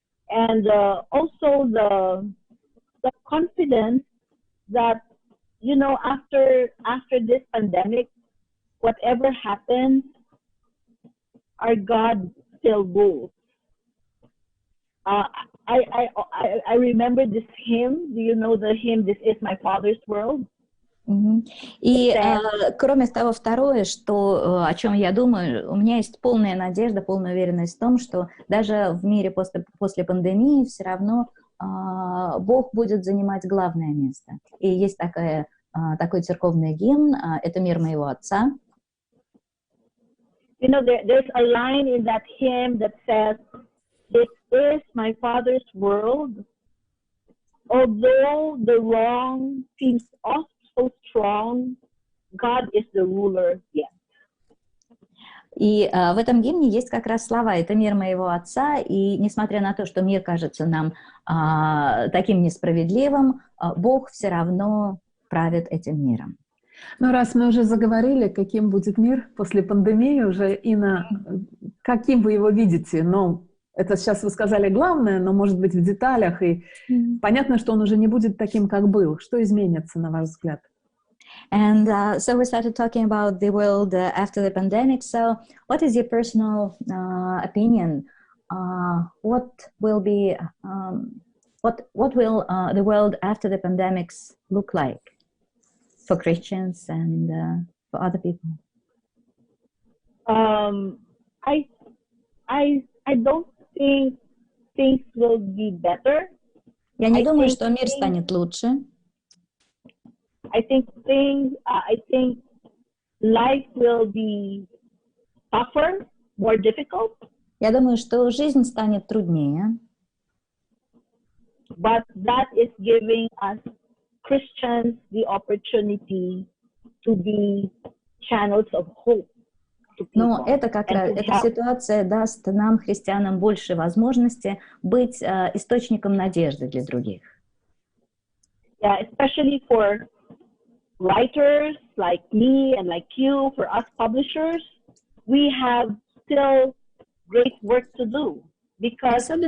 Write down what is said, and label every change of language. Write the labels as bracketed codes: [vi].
[en] And also the confidence that, you know, after this pandemic, whatever happens, our God still rules. I remember this hymn. Do you know the hymn, "This is my Father's world"? [ru] И кроме того, второе, о чем я думаю, у меня есть полная надежда, полная уверенность в том, что даже в мире после пандемии все равно Бог будет занимать главное место. И есть такой церковный гимн, это «Мир моего Отца». [en] You know, there's a line in that hymn that says, "This is my Father's world. Although the wrong seems so strong, God is the ruler yet." [ru] И в этом гимне есть как раз слова «Это мир моего Отца», и несмотря на то, что мир кажется нам таким несправедливым, Бог все равно правит этим миром. Но раз мы уже заговорили, каким будет мир после пандемии, уже, Инна, каким вы его видите? Ну, это сейчас вы сказали главное, но, может быть, в деталях, и понятно, что он уже не будет таким, как был. Что изменится, на ваш взгляд? [en] And so we started talking about the world after the pandemic. So what is your personal opinion? What will be, what will the world after the pandemics look like for Christians and for other people? I don't think things will be better. [ru] Я не думаю, что мир станет лучше. [en] I think life will be tougher, more difficult. [ru] Я думаю, что жизнь станет труднее. [en] But that is giving us Christians the opportunity to be channels of hope. [ru] Но эта ситуация даст нам, христианам, больше возможности быть источником надежды для других. [en] Yeah, especially for writers like me and like you, for us publishers, we have still great work to do because